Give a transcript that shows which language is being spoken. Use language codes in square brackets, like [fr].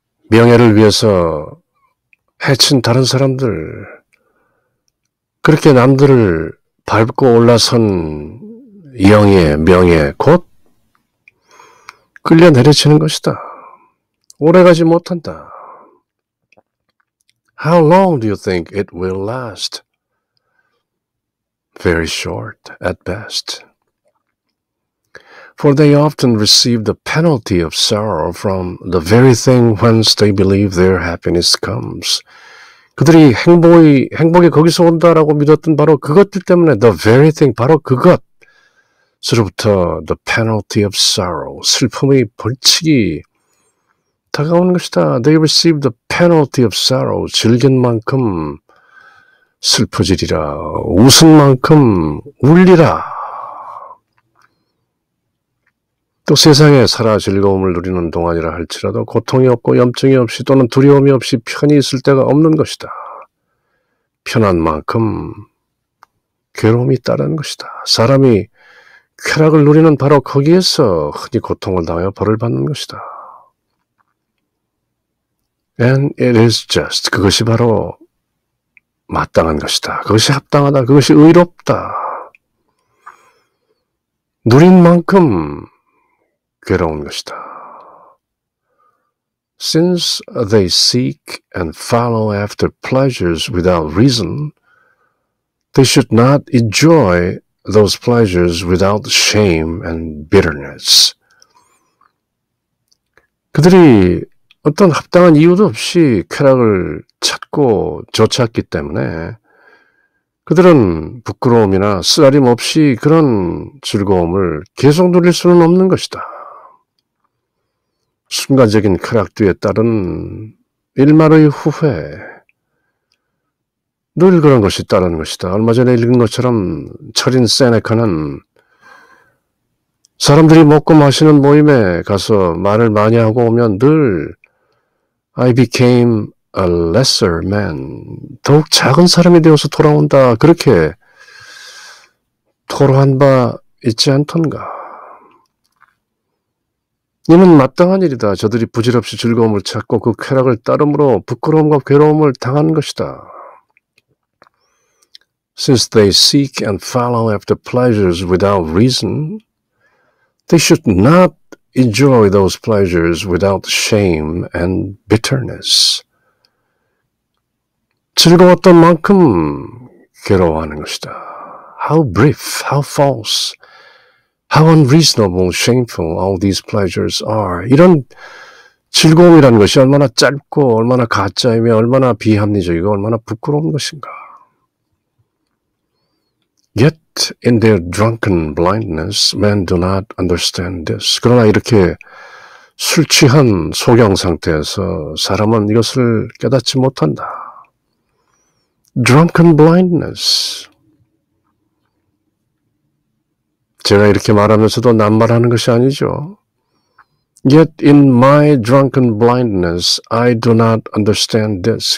[ko] 명예를 위해서 해친 다른 사람들, 그렇게 남들을 밟고 올라선 영예의 명예 곧 끌려 내려치는 것이다. 오래가지 못한다. [en] How long do you think it will last? Very short at best. For they often receive the penalty of sorrow from the very thing whence they believe their happiness comes. [ko] 그들이 행복이 거기서 온다라고 믿었던 바로 그것들 때문에 [en] the very thing, [ko] 바로 그것으로부터 [en] the penalty of sorrow, [ko] 슬픔의 벌칙이 다가오는 것이다. [en] They receive the penalty of sorrow, [ko] 즐긴 만큼 슬퍼지리라, 웃은 만큼 울리라. 또 세상에 살아 즐거움을 누리는 동안이라 할지라도 고통이 없고 염증이 없이 또는 두려움이 없이 편히 있을 데가 없는 것이다. 편한 만큼 괴로움이 따르는 것이다. 사람이 쾌락을 누리는 바로 거기에서 흔히 고통을 당하여 벌을 받는 것이다. [en] And it is just. [ko] 그것이 바로 마땅한 것이다. 그것이 합당하다. 그것이 의롭다. 누린 만큼 괴로운 것이다. [en] Since they seek and follow after pleasures without reason, they should not enjoy those pleasures without shame and bitterness. [ko] 그들이 어떤 합당한 이유도 없이 쾌락을 찾고 쫓았기 때문에 그들은 부끄러움이나 쓰라림 없이 그런 즐거움을 계속 누릴 수는 없는 것이다. 순간적인 쾌락 뒤에 따른 일말의 후회, 늘 그런 것이 따르는 것이다. 얼마 전에 읽은 것처럼 철인 세네카는 사람들이 먹고 마시는 모임에 가서 말을 많이 하고 오면 늘 [en] I became a lesser man, [ko] 더욱 작은 사람이 되어서 돌아온다. 그렇게 토로한 바 있지 않던가. 이는 마땅한 일이다. 저들이 부질없이 즐거움을 찾고 그 쾌락을 따름으로 부끄러움과 괴로움을 당하는 것이다. [en] Since they seek and follow after pleasures without reason, they should not enjoy those pleasures without shame and bitterness. [ko] 즐거웠던 만큼 괴로워하는 것이다. [en] How brief, how false, how unreasonable, shameful all these pleasures are. [ko] 이런 즐거움이라는 것이 얼마나 짧고 얼마나 가짜이며 얼마나 비합리적이고 얼마나 부끄러운 것인가. [en] Yet in their drunken blindness, men do not understand this. [ko] 그러나 이렇게 술 취한 소경 상태에서 사람은 이것을 깨닫지 못한다. [en] Drunken blindness. [ko] 제가 이렇게 말하면서도 낱말하는 것이 아니죠. [en] Yet in my drunken blindness, I do not understand this.